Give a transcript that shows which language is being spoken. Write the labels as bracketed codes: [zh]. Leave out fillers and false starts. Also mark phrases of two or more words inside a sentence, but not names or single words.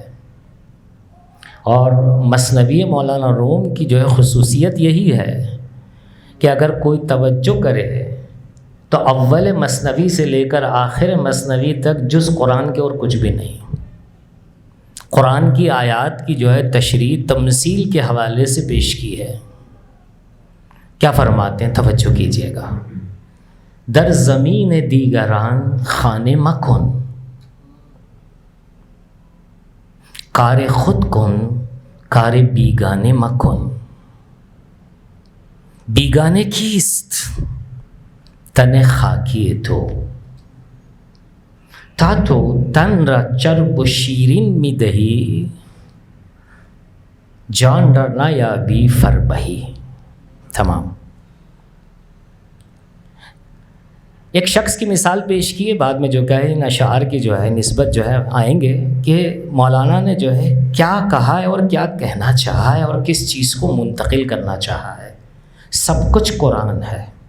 [ur] اور مثنوی مولانا روم کی جو ہے خصوصیت یہی ہے کہ اگر کوئی توجہ کرے تو اول مثنوی سے لے کر آخر مثنوی تک جز قرآن کے اور کچھ بھی نہیں۔ قرآن کی آیات کی جو ہے تشریح تمثیل کے حوالے سے پیش کی ہے۔ کیا فرماتے ہیں؟ توجہ کیجیے گا۔ [fa] در زمین دیگران خانے مکن، کار خود کن کار بیگانے مکن۔ بیگانے کیست؟ تن خاکی تو تا تو تن را چرب و شیرین می دهی، جان را نیابی فربهی۔ [ur] تمام۔ ایک شخص کی مثال پیش کی ہے، بعد میں جو کہے ان اشعار کی جو ہے نسبت جو ہے آئیں گے کہ مولانا نے جو ہے کیا کہا ہے اور کیا کہنا چاہا ہے اور کس چیز کو منتقل کرنا چاہا ہے۔ سب کچھ قرآن ہے۔